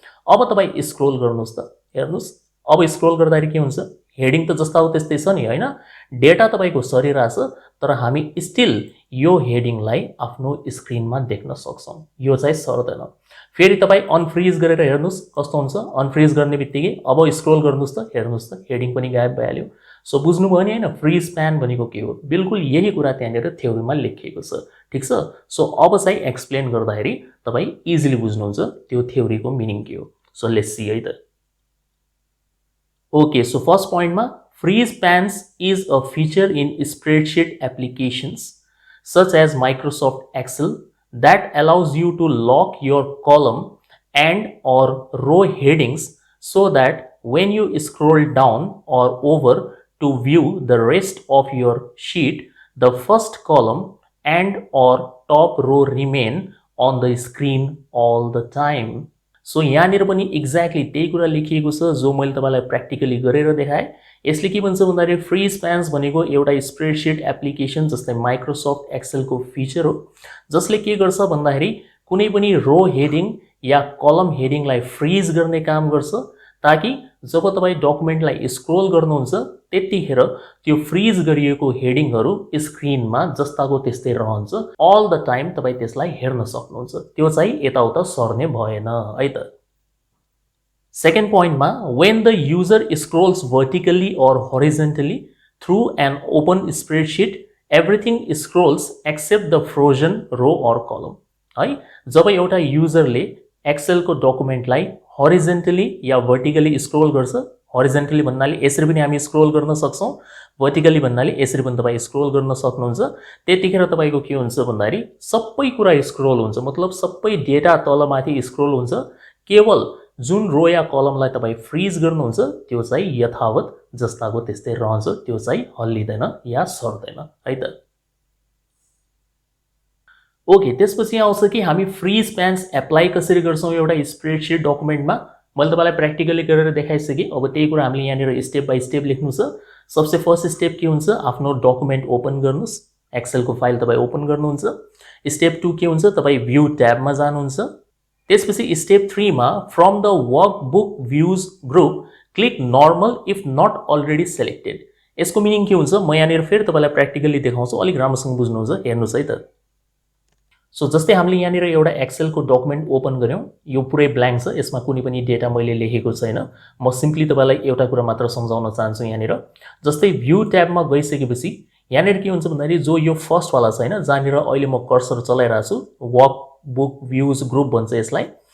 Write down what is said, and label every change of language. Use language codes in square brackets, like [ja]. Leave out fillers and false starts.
[ne] अब तपाई स्क्रोल गर्नुस् त, हेर्नुस् अब स्क्रोल गर्दाखेरि के हुन्छ, हेडिङ त जस्ता हो त्यस्तै छ नि हैन, डेटा तपाईको सरिरहेछ, तर हामी स्टिल यो हेडिङलाई आफ्नो स्क्रिनमा देख्न सक्छौं। यो चाहिँ सर्दैन। फेरि तपाई अनफ्रीज गरेर हेर्नुस् कस्तो हुन्छ। अनफ्रीज गर्ने बित्तिकै अब स्क्रोल गर्नुस् त, हेर्नुस् त हेडिङ पनि गायब भइहाल्यो। सो बुझ्नुभयो नि हैन फ्रीज स्प्यान भनेको के हो? बिल्कुल यही कुरा त्यहाँनिर थ्योरीमा लेखिएको छ, ठीक छ? सो अब चाहिँ एक्सप्लेन गर्दाखेरि तपाई इजिली बुझ्नुहुन्छ त्यो थ्योरीको मिनिङ के हो। [en] So let's see है त। Okay, so first पॉइन्टमा freeze spans is a feature in spreadsheet applications such as Microsoft Excel that allows you to lock your column and or row headings so that when you scroll down or over to view the rest of your sheet, the first column and or top row remain on the screen all the time. [ne] So यहाँनिर पनि exactly त्यही कुरा लेखिएको छ जो मैले तपाईलाई practically गरेर देखाएँ। यसले के भन्छ भन्दाखेरि फ्रीज स्प्यान्स भनेको एउटा स्प्रेडसिट एप्लिकेसन जस्तै माइक्रोसफ्ट एक्सेल को फिचर हो, जसले के गर्छ भन्दाखेरि कुनै पनि रो हेडिङ या कलम हेडिङलाई फ्रीज गर्ने काम गर्छ, ताकि जब तपाई डकुमेन्टलाई स्क्रोल गर्नुहुन्छ त्यतिखेर त्यो फ्रीज गरिएको हेडिङहरु स्क्रिनमा जस्ताको त्यस्तै रहन्छ, [en] all the time [ne] तपाई त्यसलाई हेर्न सक्नुहुन्छ। त्यो चाहिँ यताउता सर्ने भएन है त। [en] Second पोइन्टमा when the user scrolls vertically or horizontally through an open spreadsheet, everything scrolls except the frozen row or column है। [ne] जब एउटा युजरले एक्सेल को डकुमेन्टलाई हरिजोन्टली या वर्टिकली स्क्रोल गर्छ, हरिजोन्टली भन्नाले यसरी पनि हामी स्क्रोल गर्न सक्छौं, वर्टिकली भन्नाले यसरी पनि तपाई स्क्रोल गर्न सक्नुहुन्छ, त्यतिखेर तपाईको के हुन्छ भन्दाखेरि सबै कुरा स्क्रोल हुन्छ, मतलब सबै डेटा तलमाथि स्क्रोल हुन्छ। केवल जुन रो या कलमलाई तपाई फ्रीज गर्नुहुन्छ त्यो चाहिँ यथावत जस्ताको त्यस्तै रहन्छ, त्यो चाहिँ हल्लिदैन या सर्दैन है त। ओके, त्यसपछि आउँछ कि हामी फ्री स्प्यान्स एप्लाई कसरी गर्छौँ एउटा स्प्रेडसिट डकुमेन्टमा। मैले तपाईँलाई प्र्याक्टिकली गरेर देखाइसकेँ। अब त्यही कुरा हामीले यहाँनिर स्टेप बाई स्टेप लेख्नु छ। सबसे फर्स्ट स्टेप के हुन्छ, आफ्नो डकुमेन्ट ओपन गर्नुहोस्। एक्सेलको फाइल तपाईँ ओपन गर्नुहुन्छ। स्टेप 2 के हुन्छ, तपाईँ भ्यू ट्याबमा जानुहुन्छ। त्यसपछि स्टेप 3 मा [en] From the workbook views group click normal if not already selected. [ne] यसको मिनिङ के हुन्छ, म यहाँनिर फेरि तपाईँलाई प्र्याक्टिकली देखाउँछु, अलिक राम्रोसँग बुझ्नुहुन्छ, हेर्नुहोस् है त। सो जस्तै हामीले यहाँनिर एउटा एक्सेलको डकुमेन्ट ओपन गऱ्यौँ, यो पुरै ब्ल्याङ्क छ, यसमा कुनै पनि डेटा मैले लेखेको छैन। म सिम्पली तपाईँलाई एउटा कुरा मात्र सम्झाउन चाहन्छु यहाँनिर। जस्तै भ्यू ट्याबमा गइसकेपछि यहाँनिर के हुन्छ भन्दाखेरि जो यो फर्स्टवाला छ होइन, जहाँनिर अहिले म कर्सर चलाइरहेको छु, वर्क बुक भ्युज ग्रुप भन्छ यसलाई।